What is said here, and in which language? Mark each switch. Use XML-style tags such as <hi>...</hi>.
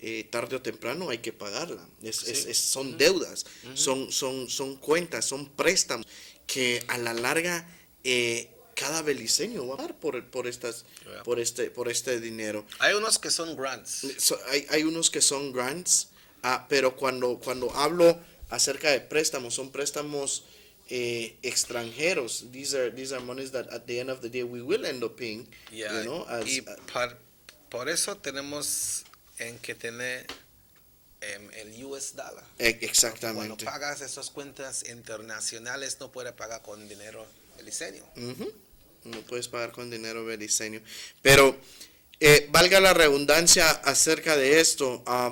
<es>Tarde o temprano hay que pagarla. Son deudas, son cuentas, son préstamos que a la larga cada beliceño va a pagar por este dinero. Hay unos que son grants. Hay unos que son grants, pero cuando hablo acerca de préstamos, son préstamos extranjeros.</es> <en>These are monies that at the end of the day we will end up paying. Yeah. You know,</en> <es>Y por eso tenemos en que tener el US dollar. Exactamente. Cuando pagas esas cuentas internacionales no puedes pagar con dinero beliceño. No puedes pagar con dinero beliceño. Pero valga la redundancia acerca de esto.</es>